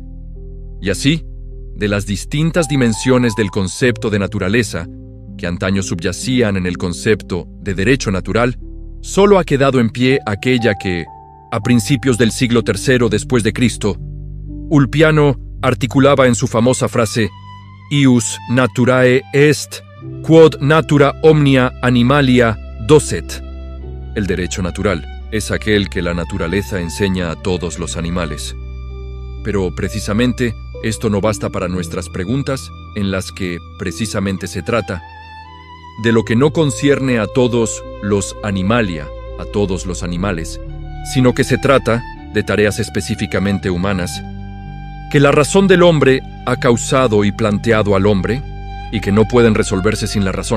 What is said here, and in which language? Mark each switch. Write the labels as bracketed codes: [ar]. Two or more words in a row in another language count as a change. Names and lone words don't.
[es] Y así, de las distintas dimensiones del concepto de naturaleza, que antaño subyacían en el concepto de derecho natural, solo ha quedado en pie aquella que, a principios del siglo III después de Cristo, Ulpiano articulaba en su famosa frase [la] «Ius naturae est, quod natura omnia animalia docet». [es] El derecho natural es aquel que la naturaleza enseña a todos los animales. Pero precisamente esto no basta para nuestras preguntas, en las que precisamente se trata de lo que no concierne a todos los animalia, a todos los animales, sino que se trata de tareas específicamente humanas, que la razón del hombre ha causado y planteado al hombre, y que no pueden resolverse sin la razón.